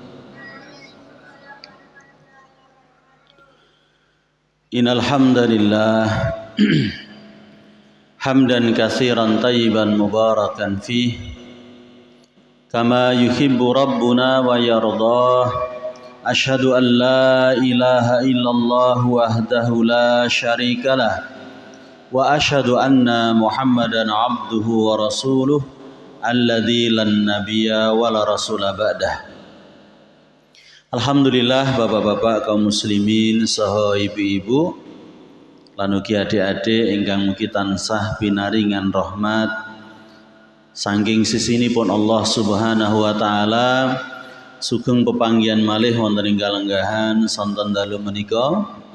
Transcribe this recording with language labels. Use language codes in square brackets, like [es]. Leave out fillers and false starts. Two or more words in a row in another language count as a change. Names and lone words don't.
[ar] إن الحمد لله حمدا كثيرا طيبا مباركا فيه كما يحب ربنا ويرضى. أشهد أن لا إله إلا الله وحده لا شريك له وأشهد أن محمدا عبده ورسوله الذي لا نبي ولا رسول بعده. [jv] Alhamdulillah bapak-bapak kaum muslimin saha ibu-ibu lan ugi adik-adik ingkang mugi tansah pinaringan rahmat saking sisinipun Allah [ar] سبحانه وتعالى. [jv] Sugeng pepanggihan malih wonten ing kalenggahan sonten dalu menika.